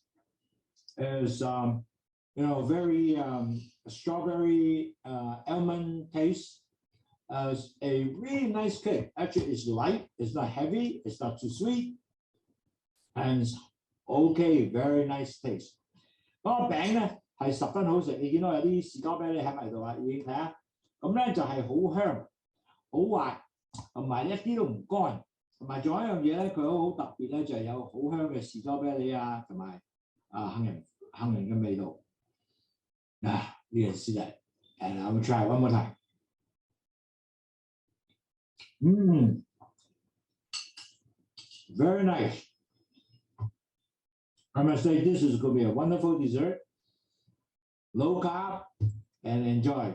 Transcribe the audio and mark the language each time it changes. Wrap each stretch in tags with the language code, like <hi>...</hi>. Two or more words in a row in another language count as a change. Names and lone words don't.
<en>It is very strawberry almond taste. As a really nice cake. Actually, it's light. It's not heavy. It's not too sweet. And it's okay. Very nice taste.</en> <yue>嗰個餅咧係十分好食。你見到有啲士多啤梨喺埋度啊，已經睇下。咁咧就係好香。好滑，同埋一啲都唔乾，同埋仲有一樣嘢咧，佢好特別咧，就係有好香嘅士多啤梨啊，同埋杏仁嘅味道。呢件事係</yue> <en>And I will try one more time. Very nice. I must say this is going to be a wonderful dessert. Low carb and enjoy.</en>